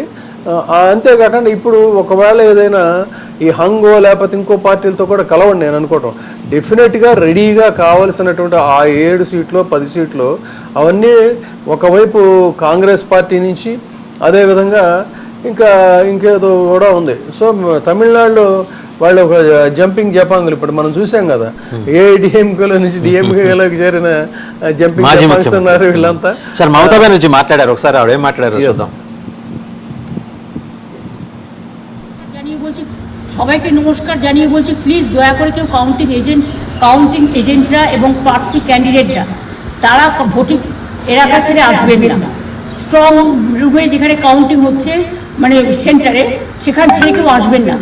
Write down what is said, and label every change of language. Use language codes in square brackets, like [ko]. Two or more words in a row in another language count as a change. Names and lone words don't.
[te] అంతేకాకుండా ఇప్పుడు ఒకవేళ ఏదైనా ఈ హంగో లేకపోతే ఇంకో పార్టీలతో కూడా కలవండి నేను అనుకోవటం, డెఫినెట్గా రెడీగా కావాల్సినటువంటి ఆ 7 సీట్లు 10 సీట్లు అవన్నీ ఒకవైపు కాంగ్రెస్ పార్టీ నుంచి, అదేవిధంగా ఇంకేదో కూడా ఉంది. సో తమిళనాడులో వాళ్ళు ఒక జంపింగ్ జపాంగులు ఇప్పుడు మనం చూసాం కదా, ఏఐడిఎంకేలో నుంచి డిఎంకేలోకి చేరిన జంపింగ్ జపాంగ్స్ ఉన్నారు వీళ్ళంతా. సార్ మమతా బెనర్జీ మాట్లాడారు, ఒకసారి ఆవిడ ఏం మాట్లాడారు చూద్దాం. [bn] সবাইকে নমস্কার জানিয়ে বলছি, প্লিজ দয়া করে কেউ [en] counting agents [bn] এবং প্রার্থী ক্যান্ডিডেটরা তারা ভোটিং এলাকা ছেড়ে আসবেন না। [en] strong room [bn] যেখানে কাউন্টিং হচ্ছে মানে সেন্টারে, সেখান ছেড়ে কেউ আসবেন না।